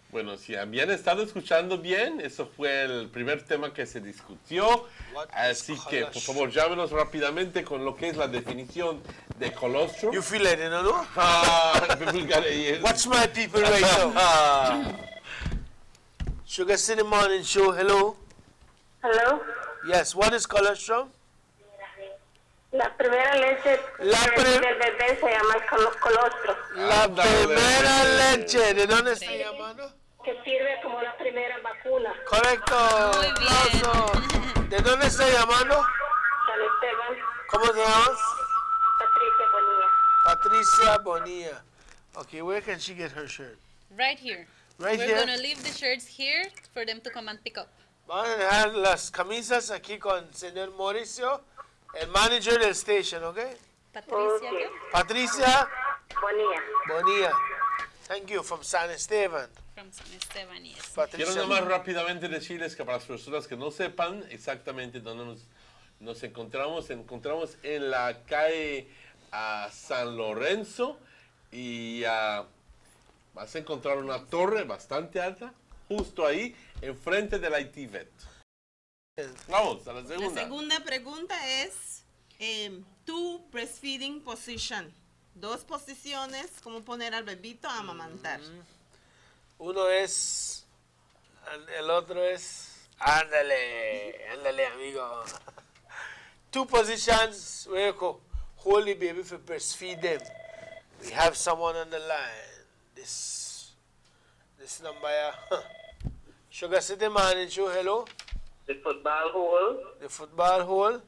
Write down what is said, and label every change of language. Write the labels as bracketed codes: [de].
[es] Bueno, si habían estado escuchando bien, eso fue el primer tema que se discutió. Así que, por favor, llámenos rápidamente con lo que es la definición de colostrum. [en] You feel it, you know? People got it. Watch my people right now. Sugar City Morning Show, hello. Hello. Yes, what is colostrum? [es] La primera leche del bebé se llama colostrum. La primera leche, ¿de dónde está llamando? Que sirve como la primera vacuna. Correcto. Aplauso. ¿De dónde está llamando? San Esteban. ¿Cómo te llamas? Patricia Bonilla. Patricia Bonilla. [en] Okay, where can she get her shirt? Right here. Right We're here? going to leave the shirts here for them to come and pick up. [es] Van a dejar las camisas aquí con el señor Mauricio, el manager del station, ¿ok? Patricia. Patricia Bonilla. [en] Bonilla. Thank you, from San Esteban. From San Esteban, yes. [es] Quiero nomás rápidamente decirles que para las personas que no sepan exactamente dónde nos encontramos en la calle San Lorenzo y vas a encontrar una torre bastante alta justo ahí enfrente del ITVET. Vamos a la segunda. La segunda pregunta es tu [en] breastfeeding position. [es] 2 posiciones, cómo poner al bebito a amamantar. Uno es, el otro es, ándale, amigo. [en] 2 positions where you could hold the baby for breastfeed them. We have someone on the line. This number here. Sugar City Manager, hello. The football hole. The football hole.